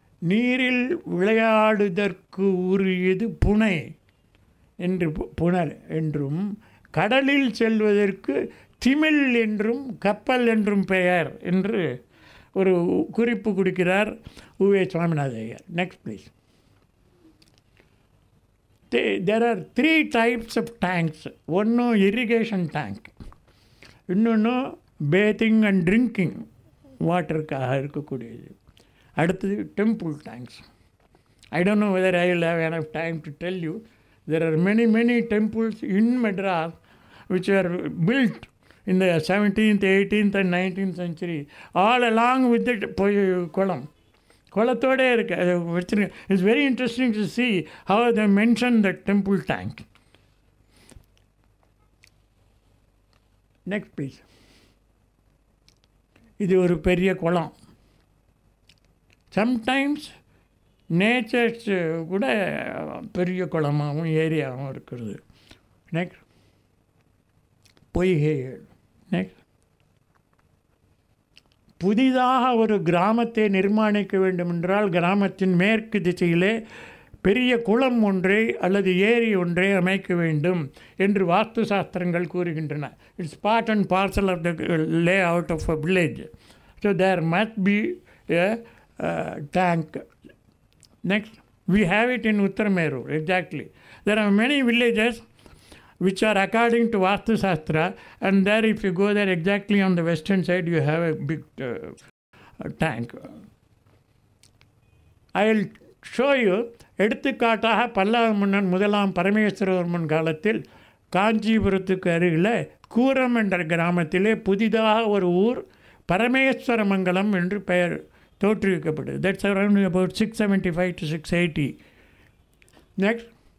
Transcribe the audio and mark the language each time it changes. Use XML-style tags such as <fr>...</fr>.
<ta>நீரில் விளையாடுதற்கு உரியது புனை என்று புனல் என்றும், கடலில் செல்வதற்கு திமில் என்றும் கப்பல் என்றும் பெயர் என்று ஒரு குறிப்பு கொடுக்கிறார் U. Ve. Swaminatha Iyer.</ta> <en>Next please. There are 3 types of tanks.</en> <ta>ஒன்று இரிகேஷன் டேங்க், இன்னொன்று</ta> <en>bathing and drinking</en> <ta>வாட்டருக்காக இருக்கக்கூடியது. அடுத்தது temple tanks.</ta> <en>I don't know whether I will have enough time to tell you. There are many temples in Madras which were built in the 17th, 18th and 19th century, all along with the kulam.</en> <ta>குளத்தோடே இருக்கு அது வச்சுருக்க.</ta> <en>It's very interesting to see how they mention the temple tank. Next please.</en> <ta>இது ஒரு பெரிய குளம்.</ta> <en>sometimes natures</en> <ta>கூட பெரிய குளமாகவும் ஏரியாகவும் இருக்கிறது. நெக்ஸ்ட். பொய்கைகள். நெக்ஸ்ட். புதிதாக ஒரு கிராமத்தை நிர்மாணிக்க வேண்டுமென்றால் கிராமத்தின் மேற்கு திசையிலே பெரிய குளம் ஒன்றை அல்லது ஏரி ஒன்றை அமைக்க வேண்டும் என்று வாஸ்து சாஸ்திரங்கள் கூறுகின்றன.</ta> <en>It's part and parcel of the layout of a village. So there must be a tank. Next. We have it in Uthiramerur. Exactly. There are many villages which are according to Vastu Shastra, and there if you go there exactly on the western side you have a big tank. I will show you.</en> <ta>எடுத்துக்காட்டாக பல்லவ மன்னன் முதலாம் பரமேஸ்வரவர்மன் காலத்தில் காஞ்சிபுரத்துக்கு அருகில் கூரம் என்ற கிராமத்திலே புதிதாக ஒரு ஊர் பரமேஸ்வரமங்கலம் என்று பெயர் தோற்றுவிக்கப்பட்டது.</ta> <en>That's around about 675 to 680. Next.</en>